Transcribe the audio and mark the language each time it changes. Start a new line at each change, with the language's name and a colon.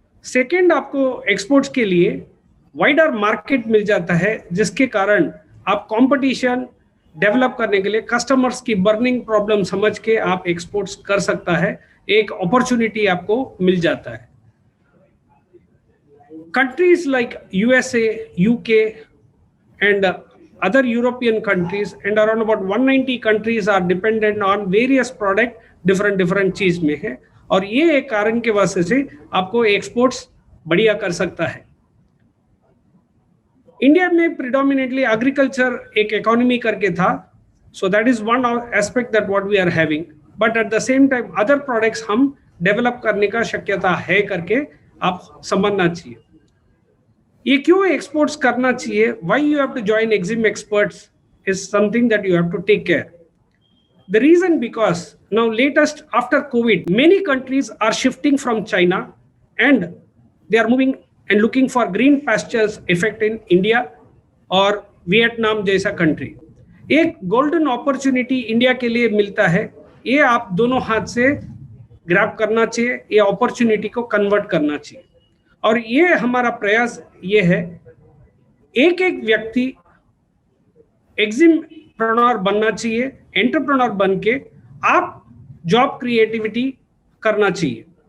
Hindi: Second, आपको exports के लिए वाइडर मार्केट मिल जाता है, जिसके कारण आप कंपटीशन डेवलप करने के लिए कस्टमर्स की बर्निंग प्रॉब्लम समझ के आप एक्सपोर्ट्स कर सकता है. एक अपॉर्चुनिटी आपको मिल जाता है.
English: countries like USA, UK and other European countries and around about 190 countries are dependent on various product, different
Hindi: चीज में है. और ये एक कारण के वजह से आपको एक्सपोर्ट्स बढ़िया कर सकता है. इंडिया में प्रिडोमिनेटली एग्रीकल्चर एक इकोनॉमी करके था,
English: So that is one aspect that what we are having. But at the same time
Hindi: other products हम डेवलप करने का शक्यता है करके आप समझना चाहिए. ये क्यों एक्सपोर्ट्स करना चाहिए,
English: Why you have to join EXIM experts is something that you have to take care. The reason, because now latest after COVID, many countries are shifting from China and they are moving and looking for green pastures effect in India or Vietnam
Hindi: जैसा
English: country.
Hindi: एक golden opportunity India के लिए मिलता है, ये आप दोनों हाथ से ग्रैब करना चाहिए, ये opportunity को कन्वर्ट करना चाहिए. और ये हमारा प्रयास ये है, एक एक व्यक्ति एक्सिमप्रेन्योर बनना चाहिए, एंटरप्रेन्योर बन के आप जॉब क्रिएटिविटी करना चाहिए.